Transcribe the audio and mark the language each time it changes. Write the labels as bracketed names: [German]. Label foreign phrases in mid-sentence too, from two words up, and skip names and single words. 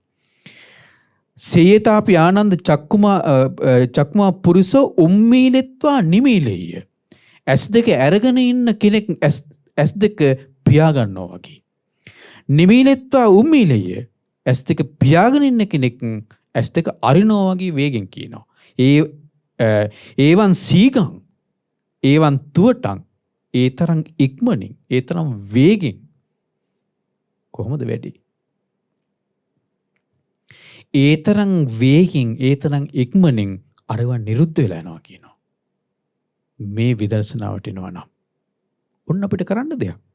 [Pali] සේයතාපි ආනන්ද චක්කුමා පුරුෂෝ උම්මීලෙත්වා නිමීලෙය. [Sinhala] ඇස් දෙක අරගෙන ඉන්න කෙනෙක් ඇස් දෙක පියා ගන්නවා වගේ. [Pali] නිමීලෙත්වා උම්මීලෙය. [Sinhala] ඇස් දෙක පියාගෙන ඉන්න කෙනෙක් ඇස් දෙක අරිනවා වගේ වේගෙන් කියනවා. [Pali] ඒවන් සීගං ඒවන් තුවටං [Sinhala] ඒ තරම් ඉක්මනින් ඒ තරම් වේගෙන් කොහොමද වැඩි? ඒ තරම් වේගෙන් ඒ තරම් ඉක්මනින් අරවා නිරුද්ධ වෙලා යනවා කියනවා. මේ විදර්ශනාවට එනවා නම් ඔන්න අපිට කරන්න දෙයක්.